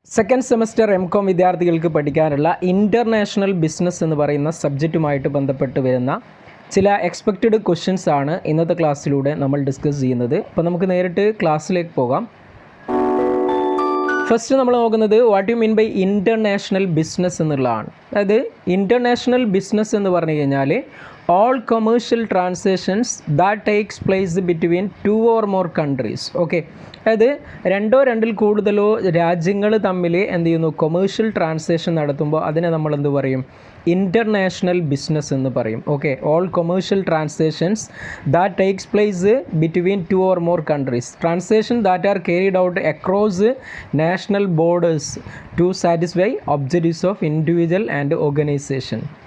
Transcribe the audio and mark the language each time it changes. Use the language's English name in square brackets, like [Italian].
[Malayalam] Second semester എം.കോം വിദ്യാർത്ഥികൾക്ക് പഠിക്കാനുള്ള international business എന്ന് പറയുന്ന സബ്ജക്റ്റുമായിട്ട് ബന്ധപ്പെട്ട് വരുന്ന ചില എക്സ്പെക്റ്റഡ് ക്വസ്റ്റ്യൻസ് ആണ് ഇന്നത്തെ ക്ലാസ്സിലൂടെ നമ്മൾ ഡിസ്കസ് ചെയ്യുന്നത്. അപ്പോൾ നമുക്ക് നേരിട്ട് ക്ലാസ്സിലേക്ക് പോകാം. ഫസ്റ്റ് നമ്മൾ നോക്കുന്നത് [English] what you mean by international business [Malayalam] എന്നുള്ളതാണ്. അതായത് ഇൻ്റർനാഷണൽ ബിസിനസ് എന്ന് പറഞ്ഞു കഴിഞ്ഞാൽ [English] all commercial transactions that takes place between two or more countries. [Malayalam] Okay, അതായത് രണ്ടോ രണ്ടിൽ കൂടുതലോ രാജ്യങ്ങൾ തമ്മിൽ എന്ത് ചെയ്യുന്നു, കൊമേഴ്ഷ്യൽ ട്രാൻസാക്ഷൻ നടത്തുമ്പോൾ അതിനെ നമ്മൾ എന്ത് പറയും, ഇൻ്റർനാഷണൽ ബിസിനസ് എന്ന് പറയും. [English] Okay, all commercial transactions that takes place between two or more countries, transaction that are carried out across national borders to satisfy objectives of individual and organization.